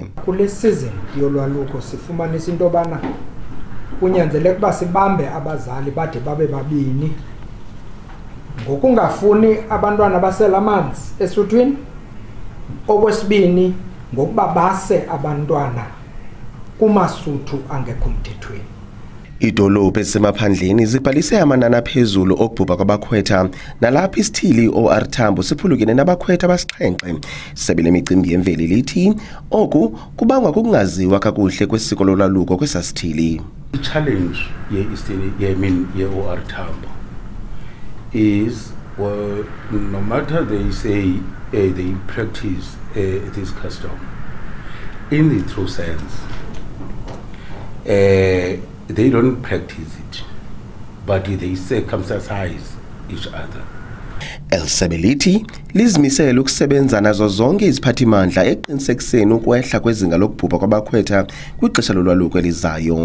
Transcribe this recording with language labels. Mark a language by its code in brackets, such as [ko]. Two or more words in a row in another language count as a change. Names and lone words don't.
[xh] Kule season yolwaluko sifumanisa into bana kunyanzeleke ukuba sibambe abazali bade babe babini ngokungafuni abantwana baselamanzi esuthwini, okwesibini ngokuba base abantwana kumasuthu angekho mthethweni. Idolophu ezisemaphandleni zibhalise amanani aphezulu okubhubha kwabakhwetha nalapho isithili OR Tambo siphulukene nabakhwetha abasixhenxe. Isebe lemicimbi yemveli lithi oku kubangwa kukungaziwa kakuhle kwesiko lolwaluko kwesasithili. [en] The challenge ye OR Tambo is no matter they say they practice this custom in the true sense, they don't practice it, but they circumcise each other. [xh] Elsebeliti lizimisela ukusebenza nazo zonke iziphathimandla eqinisekiseni ukwehla kwezinga lokubhubha kwabakhwetha kwixesha lolwaluko elizayo.